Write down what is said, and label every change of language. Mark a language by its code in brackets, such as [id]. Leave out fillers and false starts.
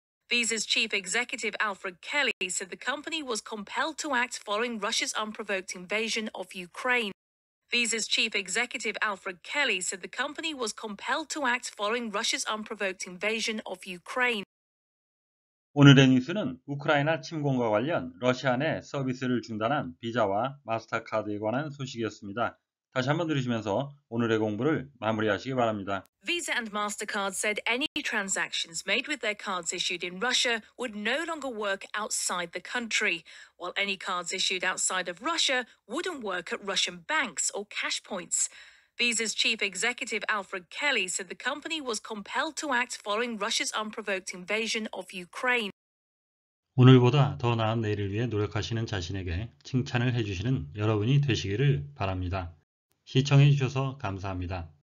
[en] Visa's chief executive Alfred Kelly said the company was compelled to act following Russia's unprovoked invasion of Ukraine. Visa's chief executive Alfred Kelly said the company was compelled to act following Russia's unprovoked invasion of Ukraine. [ko] 오늘의 뉴스는 우크라이나 침공과 관련 러시아 내 서비스를 중단한 비자와 마스터카드에 관한 소식이었습니다. 다시 한번 들으시면서 오늘의 공부를 마무리하시기 바랍니다. [en] Visa and MasterCard said any transactions made with their cards issued in Russia would no longer work outside the country, while any cards issued outside of Russia wouldn't work at Russian banks or cash points. Visa's chief executive Alfred Kelly said the company was compelled to act following Russia's unprovoked invasion of Ukraine. [ko] 오늘보다 더 나은 내일을 위해 노력하시는 자신에게 칭찬을 해주시는 여러분이 되시기를 바랍니다. 시청해 주셔서 감사합니다.